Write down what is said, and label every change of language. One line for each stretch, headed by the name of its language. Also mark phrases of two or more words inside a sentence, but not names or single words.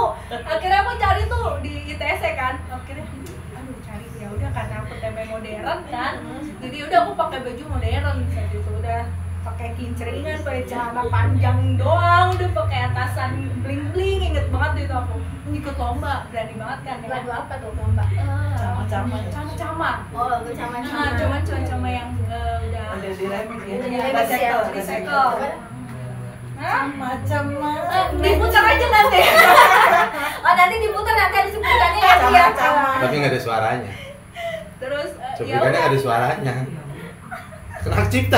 Indonesian: Akhirnya aku cari tuh di ITS kan, akhirnya cari ya udah karena aku tempe modern kan, jadi udah aku pakai baju modern saat itu, udah pakai kinceringan, pakai celana panjang doang, udah pakai atasan
English: bling bling,
Indonesian: inget banget itu aku ikut lomba, berani banget kan ya. Lagu apa tuh lomba? Cama-cama. Oh lagu cama-cama. Cuman cama-cama yang udah di remix ya. Udah di-remix ya, recycle. Cama-cama. Diputar aja nanti. Oh nanti diputar, nanti ada sebutannya ya. Cama-cama. Tapi nggak ada suaranya. Terus Cuplikannya nggak ada suaranya. Kena cipta.